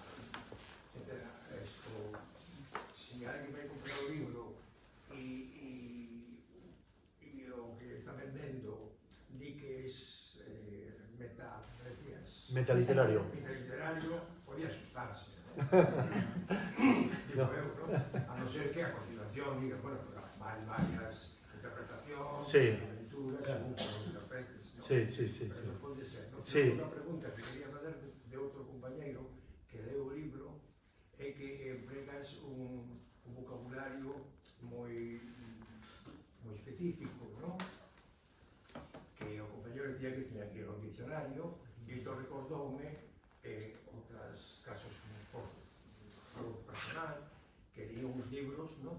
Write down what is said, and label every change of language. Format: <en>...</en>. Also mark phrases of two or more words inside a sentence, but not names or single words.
<es>Si alguien</es> <gl>vai comprar o libro e o que está vendendo di que es metaliterario, podía asustarse, ¿no? Digo eu, ¿no?</gl> <es>A no ser que a continuación diga, bueno, hay varias interpretaciones, aventuras, según que lo interpretes, ¿no? Sí.</es> <gl>Pero pode ser, ¿no? Sí. Outra pregunta que quería fazer de outro compañeiro que leu o libro é que empregas un vocabulario moi específico, ¿no? Que o compañero decía que tiña que ir ao dicionario e isto recordoume outros casos por personal que leía uns libros, ¿no?</gl>